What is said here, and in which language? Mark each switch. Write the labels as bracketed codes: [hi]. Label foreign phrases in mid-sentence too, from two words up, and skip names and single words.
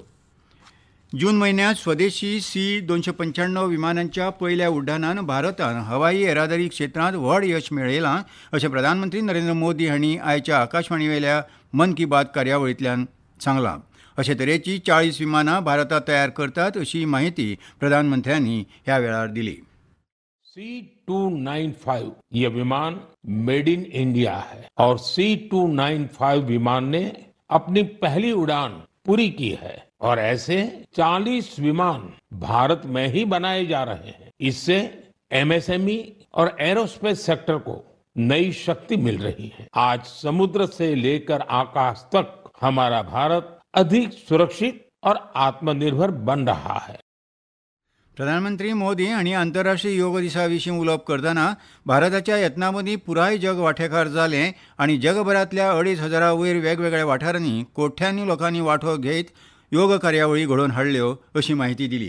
[kok] जून म्हयन्यांत स्वदेशी C-295 विमानांच्या पयल्या उड्डाणान भारतान हवाई येरादारी क्षेत्रांत व्हड यश मेळयलां अशें प्रधानमंत्री नरेंद्र मोदी हांणी आयच्या आकाशवाणी वेल्या मन की बात कार्यावळींतल्यान सांगलां. अशे तरेची 40 विमानां भारतात तयार करतात अशी माहिती प्रधानमंत्र्यांनी ह्या वेळार दिली. [hi] C-295 ये विमान [en] made in India [hi] है और C-295 विमान ने अपनी पहली उड़ान पूरी की है और ऐसे 40 विमान भारत में ही बनाए जा रहे हैं. इससे MSME और [en] aerospace sector [hi] को नई शक्ति मिल रही है. आज समुद्र से लेकर आकाश तक हमारा भारत अधिक सुरक्षित और आत्मनिर्भर बन रहा है. [kok] प्रधानमंत्री मोदी हांणी आंतरराष्ट्रीय योग दिसा विशीं उलोवप करतना भारताच्या यत्नां मदीं पुराय जग वांटेकार जालें आनी जगभरांतल्या 2,500 वयर वेगवेगळ्या वाठारांनी कोट्यांनी लोकांनी वांटो घेत योग कार्यावळी घडोवन हाडल्यो अशी माहिती दिली.